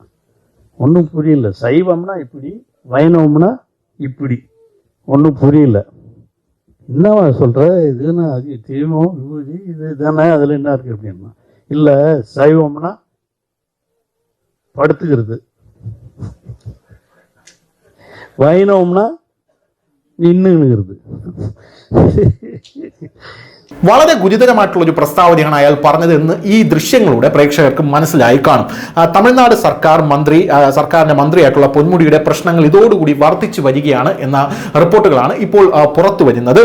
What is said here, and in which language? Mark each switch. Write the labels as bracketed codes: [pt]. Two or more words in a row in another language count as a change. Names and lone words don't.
[ta] ஒன்றும் புரியல. சைவம்னா இப்படி வைணவம்னா இப்படி. ஒன்றும் புரியல. என்னவா சொல்கிற, இதுன்னா அது தீபம் விபூதி இது தானே, அதில் என்ன இருக்குது அப்படின்னா. இல்லை, சைவம்னா படுத்துக்கிறது, வைணவம்னா നിന്നുகிறது. [ml] വളരെ ഗുരുതരമായിട്ടുള്ള ഒരു പ്രസ്താവനയാണ് അയാൾ പറഞ്ഞത് എന്ന് ഈ ദൃശ്യങ്ങളുടെ പ്രേക്ഷകർക്ക് മനസ്സിലായി കാണും. തമിഴ്നാട് സർക്കാരിന്റെ മന്ത്രിയായിട്ടുള്ള പൊന്മുടിയുടെ പ്രശ്നങ്ങൾ ഇതോടുകൂടി വർദ്ധിച്ചു വരികയാണ് എന്ന റിപ്പോർട്ടുകളാണ് ഇപ്പോൾ പുറത്തു വരുന്നത്.